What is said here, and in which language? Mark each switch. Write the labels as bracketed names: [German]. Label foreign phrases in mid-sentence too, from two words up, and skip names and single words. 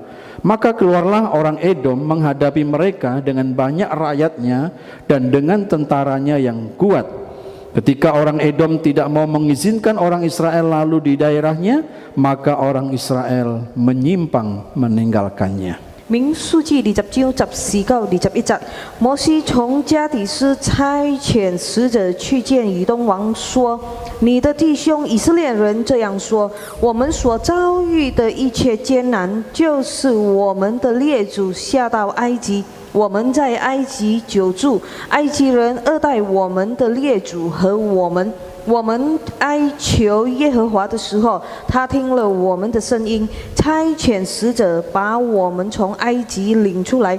[Indonesian] Maka keluarlah orang Edom menghadapi mereka dengan banyak rakyatnya dan dengan tentaranya yang kuat. Ketika orang Edom tidak mau mengizinkan orang Israel lalu di daerahnya, maka orang Israel menyimpang meninggalkannya. [Chinese] 民數記20章14到21節，摩西從加底斯差遣使者去見以東王，說：“你的弟兄以色列人這樣說：我們所遭遇的一切艱難，就是我們的列祖下到埃及。我們在埃及久住，埃及人惡待我們的列祖和我們。我們哀求耶和華的時候，他聽了我們的聲音，差遣使者把我們從埃及領出來。